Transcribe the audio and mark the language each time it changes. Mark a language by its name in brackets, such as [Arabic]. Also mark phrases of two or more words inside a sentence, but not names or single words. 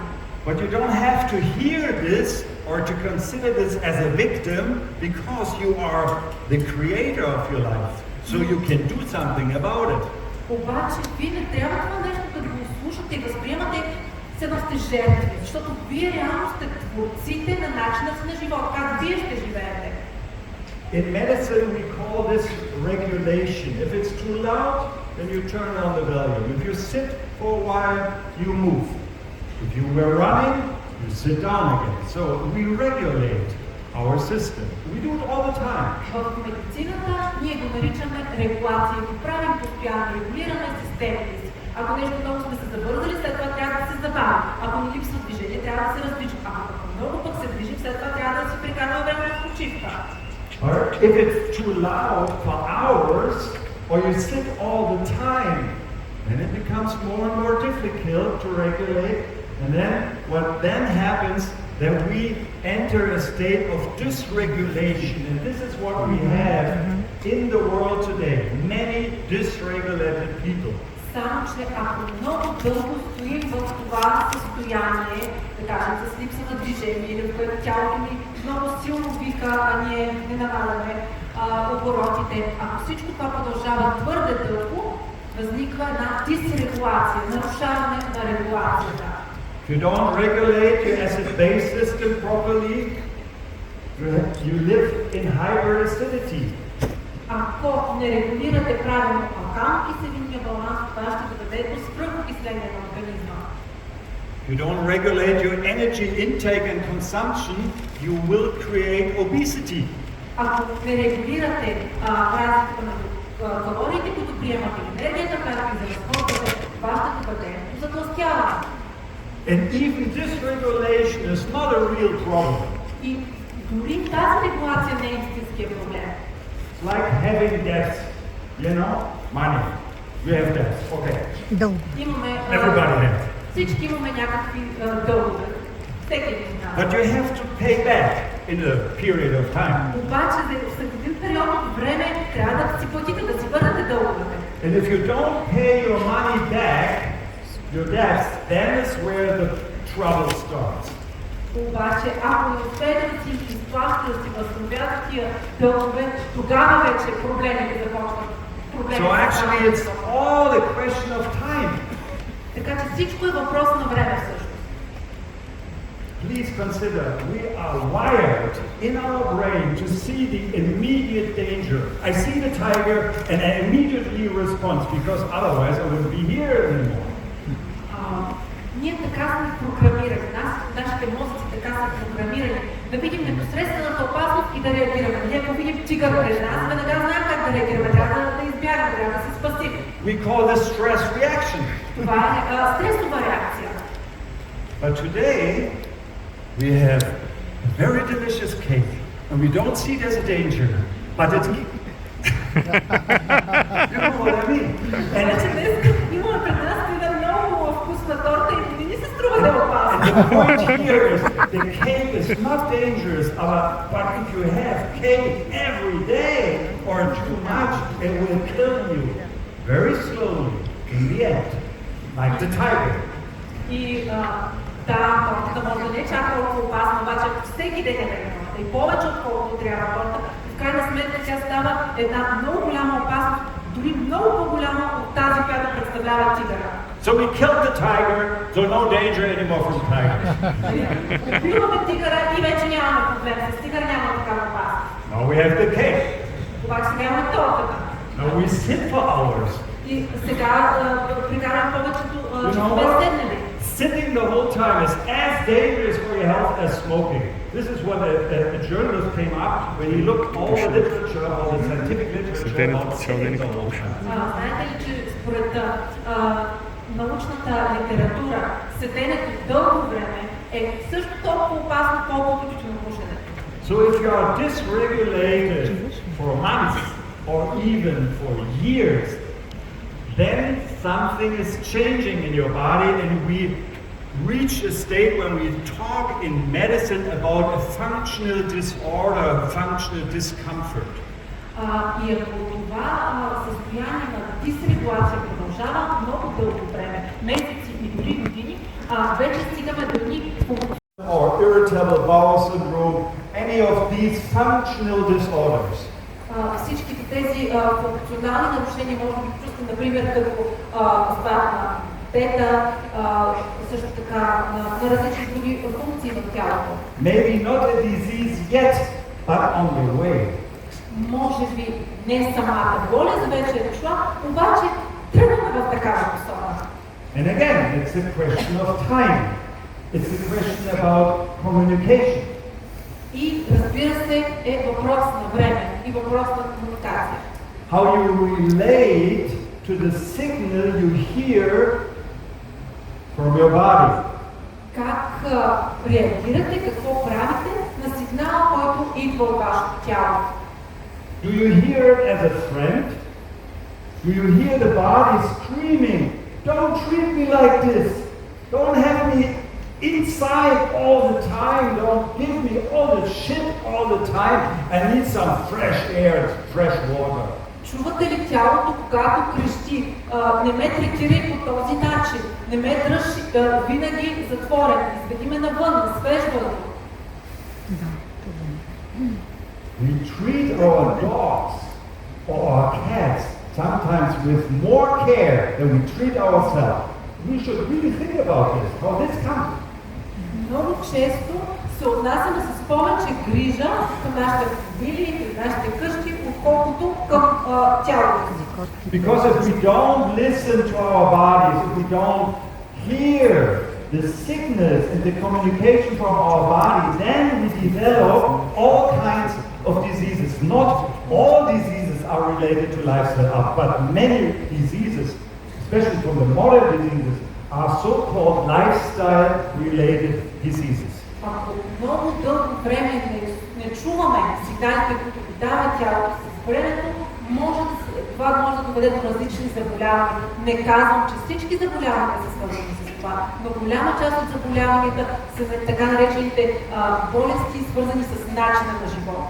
[English] But you don't have to hear this or to consider this as a victim because you are the creator of your life. So you can do something about it. [Bulgarian] Обаче вие не трябва това нещо да го слушате и възприемате се да сте жертви, защото вие реално сте творците на начина си на живот, как вие ще живеете. [English] In medicine we call this regulation. If it's too loud, then you turn on the volume. If you sit for a while, you move. If you were running, you sit down again. So we regulate our system. We do it all the time. [Bulgarian] В медицината ние го наричаме регулация, го правим постоянно, регулираме системите си. Ако нещо много сме се забързали, след това трябва да се забавим. Ако ни липсва движение, трябва да се раздвижим. Ако много пък се движим, след това трябва да си прекараме време на почивка. [English] Or if it's too loud for hours, or you sit all the time, then it becomes more and more difficult to regulate. And then what then happens, that we enter a state of dysregulation. And this is what we have in the world today. Many dysregulated people. [Bulgarian] Само, че ако много дълго стоим в това състояние, да кажем, с липса на движение, или в което тялото ни много силно вика, а ние не намаляме оборотите, ако всичко това продължава твърде дълго, възниква една дисрегулация, нарушаване на регулацията. [English] If you don't regulate your acid-base system properly, you live in hyperacidity. [Bulgarian] Ако не регулирате правилно алкално-киселинния баланс, това ще доведе до свръхокисление на организма. [English] If you don't regulate your energy intake and consumption, you will create obesity. [Bulgarian] Ако не регулирате разликата между калориите, които приемате, енергията, която изразходвате, това ще доведе до затлъстяване. [English] And even dysregulation is not a real problem. [Bulgarian] И дори тази регулация не е истинския проблем. [English] It's like having debts, you know, money. You have debts, okay. [Bulgarian] Имаме, [English] Everybody has. [Bulgarian] всички имаме някакви дългове. Всеки един знае. [English] But you have to pay back in a period of time. [Bulgarian] Обаче след един период от време трябва да си платите, да си върнете дълговете. [English] And if you don't pay your money back, your debts, then is where the trouble starts. [Bulgarian] Обаче, ако не успеете да си изплащате, да си възстановявате тия дългове, тогава вече проблемите започват. [English] So actually it's all a question of time. [Bulgarian] Така че всичко е въпрос на време всъщност. [English] Please consider, we are wired in our brain to see the immediate danger. I see the tiger and I immediately respond because otherwise I wouldn't be here anymore. [Bulgarian] Ние така сме програмирани, нашите мозъци така са програмирани, да видим непосредствената опасност и да реагираме. Ние ако видим тигър пред нас, веднага знаем как да реагираме, трябва да избягаме, трябва да се спасим. [English] We call this stress reaction. [Bulgarian] Това е стресова реакция. [English] But today we have a very delicious cake and we don't see it as a danger, but it's you know what I mean? [Bulgarian] Така че днес имаме пред нас една много вкусна торта и не ни се струва да е опасна. [English] And the point here is the cake is not dangerous, but if you have cake every day or too much, it will kill you very slowly in the end, like the tiger. [Bulgarian] И тортата може да не е чак толкова опасна, обаче всеки ден е торта и повече отколкото трябва торта, в крайна сметка тя става една много голяма опасност, дори много по-голяма от тази, която представлява тигъра. [English] So we killed the tiger, so no danger anymore from the tiger. [Bulgarian] Убиваме тигъра и вече нямаме проблем, с тигър няма такава опасност. [English] we have the cake. [Bulgarian] Обаче няма тортата. [English] Now we sit for hours. [Bulgarian] И сега прекарам повечето часове седнали. [English] Sitting the whole time is as dangerous for your health as smoking. This is what a journalist came up when he looked all the literature, all the scientific literature about sitting the whole time. [Bulgarian] Знаете ли, че според научната литература, седенето дълго време е също толкова опасно, колкото тютюнопушенето. [English] So if you are dysregulated for months or even for years, then something is changing in your body, and we reach a state when we talk in medicine about a functional disorder, functional discomfort. [Bulgarian] И ако това състояние на дисрегулация продължава много дълго време, месеци и дори години, вече стигаме до едни [English] Or irritable bowel syndrome, any of these functional disorders. [Bulgarian] Всичките тези функционални нарушения може да ги чувствам, например, като спад на тета, също така на различни други функции в тялото. [English] Maybe not a disease yet, but on the way. [Bulgarian] Може би не самата болест вече е дошла, обаче тръгваме в такава посока. [English] And again, it's a question of time. It's a question about communication. [Bulgarian] И разбира се, е въпрос на време и въпрос на комуникация. [English] How you relate to the signal you hear from your body. [Bulgarian] Как реагирате, какво правите на сигнала, който идва от вашето тяло? [English] Do you hear it as a friend? Do you hear the body screaming, "Don't treat me like this. Don't have me inside all the time. Don't give me all the shit all the time. I need some fresh air, fresh water." [Bulgarian] Чувате ли тялото, когато крещи? Не ме третирай по този начин. Не ме дръж винаги затворен. Изведи ме навън, на свеж въздух. [English] We treat our dogs or our cats sometimes with more care than we treat ourselves. We should really think about this, how this comes. [Bulgarian] Много често се отнасяме с повече грижа към нашите автомобили и нашите къщи, отколкото към тялото си. [English] Because if we don't listen to our bodies, if we don't hear the signals and the communication from our body, then we develop all kinds of diseases. Not all diseases are related to lifestyle, but many diseases, especially from the modern diseases, are so-called lifestyle-related diseases. [Bulgarian] Ако много дълго време не чуваме сигналите, които дава тялото с времето, това може да доведе до различни заболявания. Не казвам, че всички заболявания са свързани с това, но голяма част от заболяванията са така наречените болести, свързани с начина на живота.